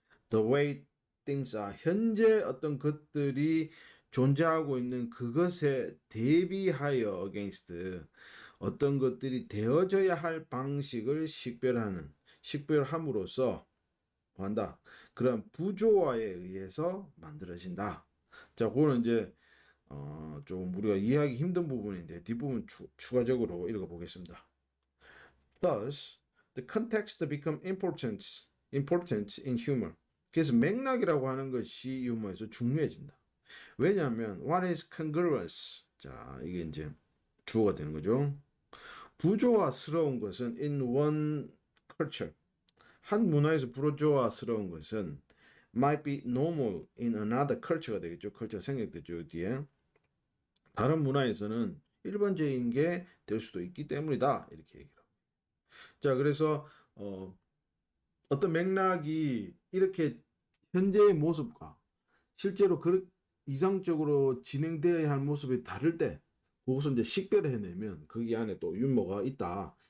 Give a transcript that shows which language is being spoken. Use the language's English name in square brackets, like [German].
[English] The way things are [Korean] 현재 어떤 것들이 존재하고 있는 그것에 대비하여 against 어떤 것들이 되어져야 할 방식을 식별함으로써 한다. 그런 부조화에 의해서 만들어진다. 자, 그거는 이제 좀 우리가 이해하기 힘든 부분인데 뒷부분 추가적으로 읽어보겠습니다. [English] Thus, the context become important in humor. [Korean] 그래서 맥락이라고 하는 것이 유머에서 중요해진다. 왜냐하면 [English] what is congruous? [Korean] 자, 이게 이제 주어가 되는 거죠. 부조화스러운 것은 [English] in one culture. [Korean] 한 문화에서 부조화스러운 것은 [English] might be normal in another culture [Korean] 가 되겠죠. 컬처가 생략되죠. 뒤에. 다른 문화에서는 일반적인 게 될 수도 있기 때문이다. 이렇게 얘기를 합니다. 자, 그래서 어떤 맥락이 이렇게 현재의 모습과 실제로 이상적으로 진행되어야 할 모습이 다를 때 그것을 이제 식별을 해내면 거기 안에 또 유머가 있다.